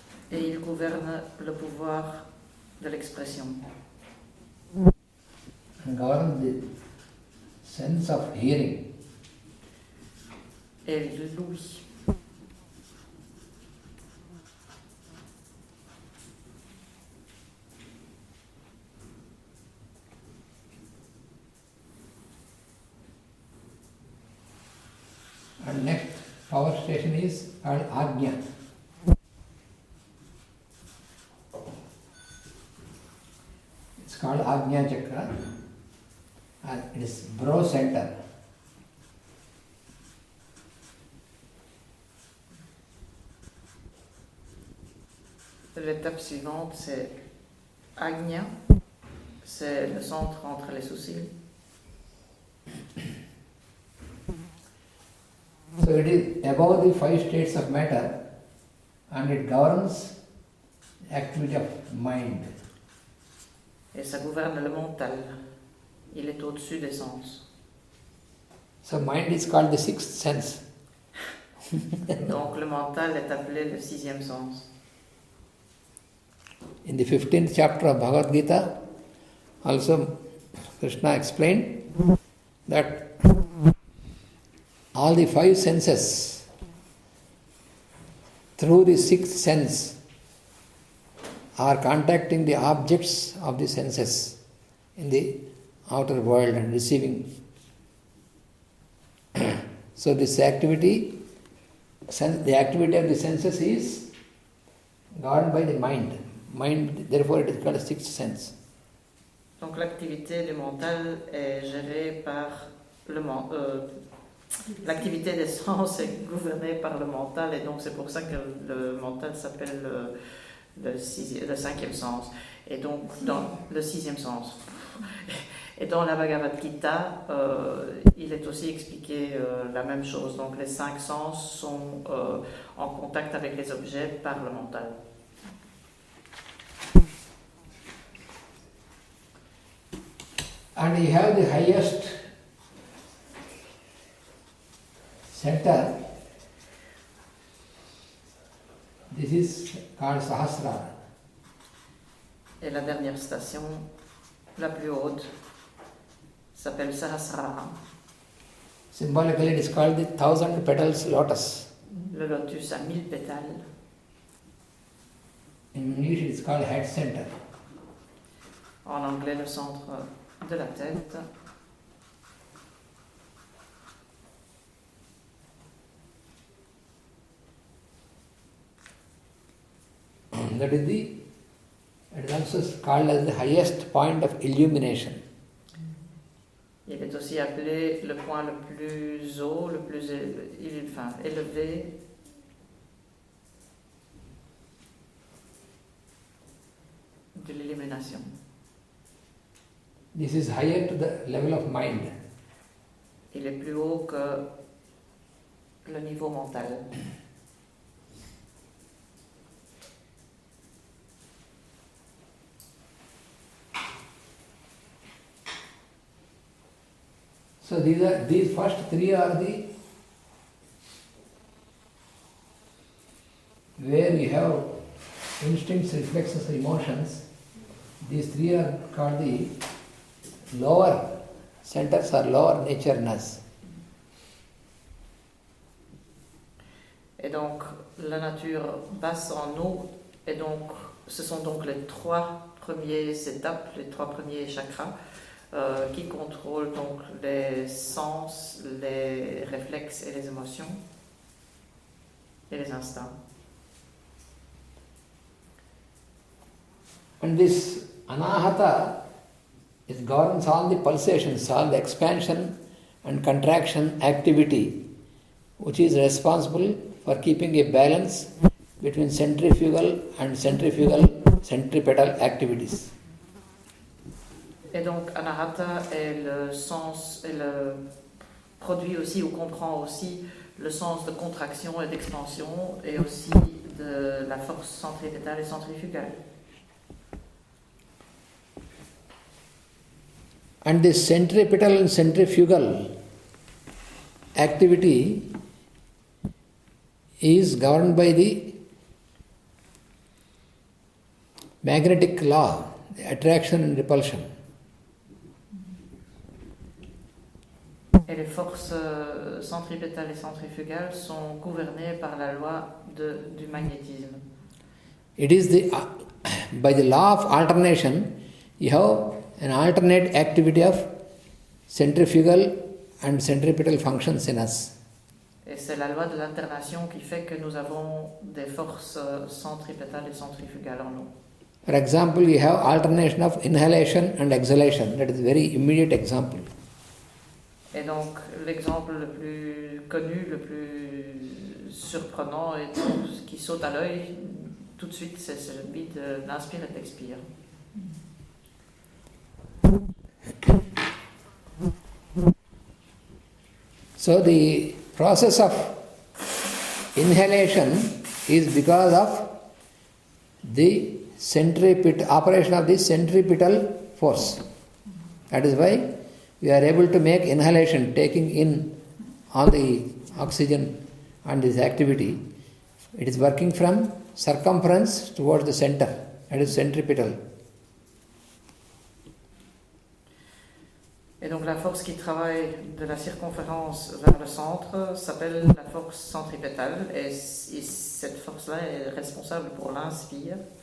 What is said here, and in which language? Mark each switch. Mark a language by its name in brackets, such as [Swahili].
[French] Et il gouverne le pouvoir de l'expression. [English] And governs the sense of hearing. [French] Et l'ouïe. [English] And next power station is called Ajna. It's called Ajna Chakra. And it is brow center. [French] L'étape suivante, c'est Agnya, c'est le centre entre les sourcils. [English] So it is above the 5 states of matter and it governs the activity of mind. [French] Et ça gouverne le mental. Il est au-dessus des sens. [English] So mind is called the sixth sense. [French] Donc le mental est appelé le sixième sens. [English] In the 15th chapter of Bhagavad Gita, also Krishna explained that all the 5 senses, through the 6th sense, are contacting the objects of the senses in the outer world and receiving. So this activity, the activity of the senses is governed by the mind. Mind, therefore, it is called a 6th sense. [French] Donc l'activité du mental est gérée par le mental. L'activité des sens est gouvernée par le mental et donc c'est pour ça que le mental s'appelle le cinquième sens. Et donc dans le sixième sens. Et dans la Bhagavad Gita, il est aussi expliqué la même chose. Donc les 5 sens sont en contact avec les objets par le mental. [English] And you have the highest center. This is called Sahasrara. [French] Et la dernière station, la plus haute, s'appelle Sahasrara. [English] Symbolically, it is called the 1,000 petals lotus. [French] Le lotus a 1000 pétales. [English] In English, it is called head center. [French] En anglais, le centre de la tête. [English] That is it is also called as the highest point of illumination. [French] Il est aussi appelé le point le plus haut, le plus élevé de l'illumination. [English] This is higher to the level of mind. [French] Il est plus haut que le niveau mental. [English] So these first 3 are the where you have instincts, reflexes, emotions. These 3 are called the lower centers or lower natureness. [French] Et donc, la nature basse en nous, et donc, ce sont donc les 3 premières étapes, les 3 premiers chakras, qui contrôle donc les sens, les réflexes et les émotions et les instincts. [English] And this anahata, it governs all the pulsations, all the expansion and contraction activity, which is responsible for keeping a balance between centrifugal and centripetal activities. [French] Et donc anahata est le sens, et le produit aussi ou comprend aussi le sens de contraction et d'expansion et aussi de la force centripétale et centrifugale. [English] And this centripetal and centrifugal activity is governed by the magnetic law, the attraction and repulsion. [French] Et les forces centripétales et centrifugales sont gouvernées par la loi du magnétisme. [English] It is by the law of alternation, you have an alternate activity of centrifugal and centripetal functions in us. [French] Et c'est la loi de l'alternation qui fait que nous avons des forces centripétales et centrifugales en nous. [English] For example, you have alternation of inhalation and exhalation. That is a very immediate example. [French] Et donc, l'exemple le plus connu, le plus surprenant et ce qui saute à l'œil tout de suite, c'est celui de l'inspire et de l'expire. [English] So the process of inhalation is because of the operation of the centripetal force. That is why we are able to make inhalation, taking in all the oxygen and this activity. It is working from circumference towards the center. That is centripetal. [French] Et donc la force qui travaille de la circonférence vers le centre s'appelle la force centripétale et cette force-là est responsable pour l'inspire.